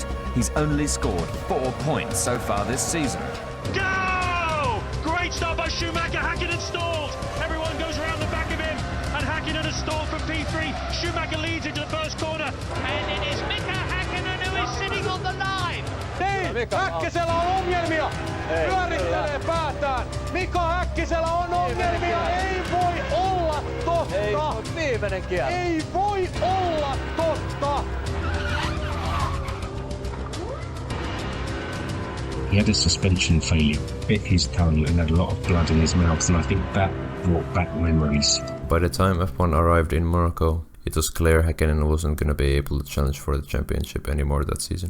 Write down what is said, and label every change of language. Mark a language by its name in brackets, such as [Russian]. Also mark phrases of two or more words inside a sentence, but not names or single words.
[English] He's only scored 4 points so far this season. Go! Great start by Schumacher. Häkkinen stalled. Everyone goes around the back of him, and Häkkinen has stalled from P3. Schumacher leads into the first corner, and it is Mika Häkkinen who is sitting on the line. [Finnish] Niin, Häkkisellä on ongelmia. Pyörittelee päätään. Mika Häkkisellä on ongelmia. Ei voi olla totta. Ei, viimeinen kierros. Ei voi olla totta. [English] He had a suspension failure, bit his tongue and had a lot of blood in his mouth, and I think that brought back memories. By the time F1 arrived in Monaco, it was clear Häkkinen wasn't going to be able to challenge for the championship anymore that season.